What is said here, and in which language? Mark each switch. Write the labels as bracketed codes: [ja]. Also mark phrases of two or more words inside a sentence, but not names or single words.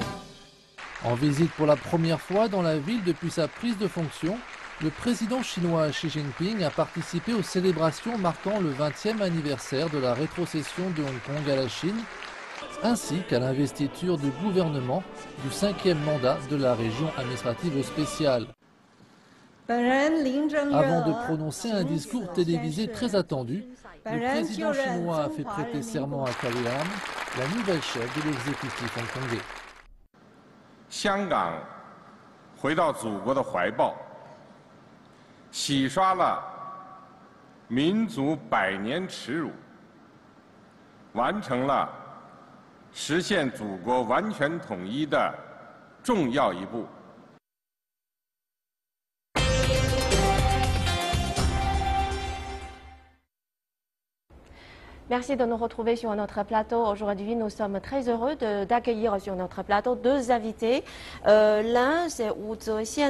[fr] En visite pour la première fois dans la ville depuis sa prise de fonction, le président chinois Xi Jinping a participé aux célébrations marquant le 20e anniversaire de la rétrocession de Hong Kong à la Chine, ainsi qu'à l'investiture du gouvernement du 5e mandat de la région administrative spéciale. Avant de prononcer un discours télévisé très attendu, le président chinois a fait prêter serment à Carrie Lam, la nouvelle chef de l'exécutif hongkongais. [zh] 香港回到祖国的怀抱，洗刷了民族百年耻辱，完成了实现祖国完全统一的重要一步。 [fr] Merci de nous retrouver sur notre plateau. Aujourd'hui, nous sommes très heureux d'accueillir sur notre plateau deux invités. L'un, c'est Wu Zexian.